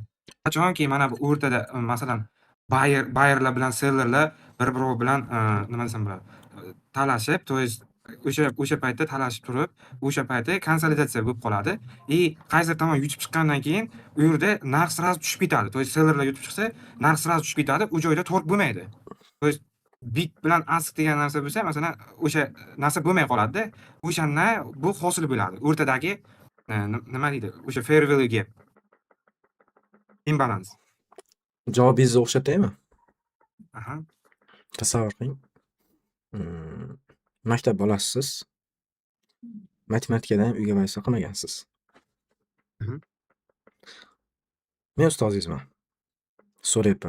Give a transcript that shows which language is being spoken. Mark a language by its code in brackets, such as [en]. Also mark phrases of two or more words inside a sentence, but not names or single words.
[uz] Qachonki mana bu o'rtada masalan buyerlar bilan sellerlar bir-biri bilan nima desam bo'ladi? Talashib, [ru] то есть [uz] o'sha paytda talashib turib, o'sha paytda konsolidatsiya bo'lib qoladi. Qaysidir tomon yutib chiqqandan keyin u yerda narx sразу tushib ketadi. [ru] То есть [uz] sellerlar yutib chiqsa, narx sразу tushib ketadi. U joyda torg bo'lmaydi. [ru] То есть [uz] bit bilan ask degan narsa bo'lsa, masalan, o'sha narsa bo'lmay qoladi-da. O'shanda bu hosil bo'ladi. O'rtadagi nima deydi? O'sha [en] fair value gap. [uz] Imbalance. Javobingizni o'xshataymi? Aha. Tasavvur qiling. Maktab bolasisiz. Matematikadan uyga vazifa qilmagansiz. Mhm. Men ustozingizman. So'rayapman.